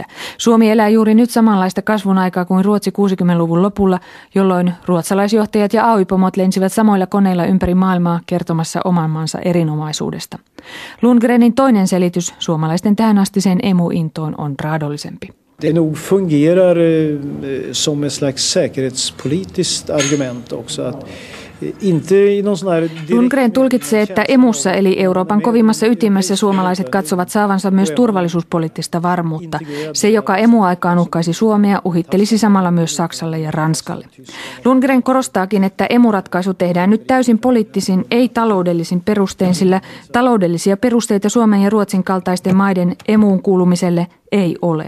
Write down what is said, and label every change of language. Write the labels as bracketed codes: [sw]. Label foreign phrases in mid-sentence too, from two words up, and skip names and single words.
[fi] Suomi elää juuri nyt samanlaista kasvun aikaa kuin Ruotsi 60-luvun lopulla, jolloin ruotsalaisjohtajat ja AY-pomot lensivät samoilla koneilla ympäri maailmaa kertomassa oman maansa erinomaisuudesta. Lundgrenin toinen selitys suomalaisten tähänastiseen emuintoon on raadollisempi. [sv] Det nog fungerar som ett slags säkerhetspolitiskt argument också att [fi] Lundgren tulkitsee, että emussa eli Euroopan kovimmassa ytimessä suomalaiset katsovat saavansa myös turvallisuuspoliittista varmuutta. Se, joka emuaikaan uhkaisi Suomea, uhittelisi samalla myös Saksalle ja Ranskalle. Lundgren korostaakin, että emuratkaisu tehdään nyt täysin poliittisin, ei taloudellisin perustein, sillä taloudellisia perusteita Suomen ja Ruotsin kaltaisten maiden emuun kuulumiselle ei ole.